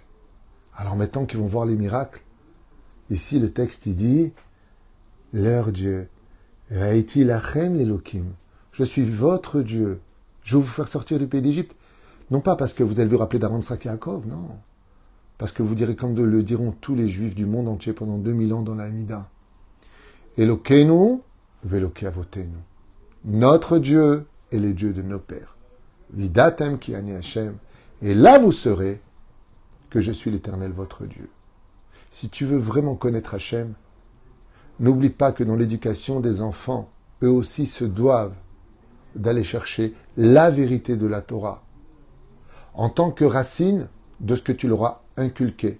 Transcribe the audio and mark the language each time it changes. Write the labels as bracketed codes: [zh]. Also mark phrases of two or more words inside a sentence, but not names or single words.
[fr] Alors maintenant qu'ils vont voir les miracles, ici le texte il dit, leur Dieu, [he] הייתי לכם לאלוהים. [fr] Je suis votre Dieu. Je vais vous faire sortir du pays d'Égypte. Non pas parce que vous allez vous rappeler d'Aaron, Yitzhak et Yaakov, non. Parce que vous direz comme le diront tous les Juifs du monde entier pendant 2000 ans dans la Hamida. [he] אלוהינו ואלוהי אבותינו. [fr] Notre Dieu est les dieux de nos pères. [he] וידעתם כי אני השם. [fr] Et là vous saurez que je suis l'Éternel votre Dieu. Si tu veux vraiment connaître Hashem, n'oublie pas que dans l'éducation des enfants, eux aussi se doivent d'aller chercher la vérité de la Torah en tant que racine de ce que tu leur as inculqué.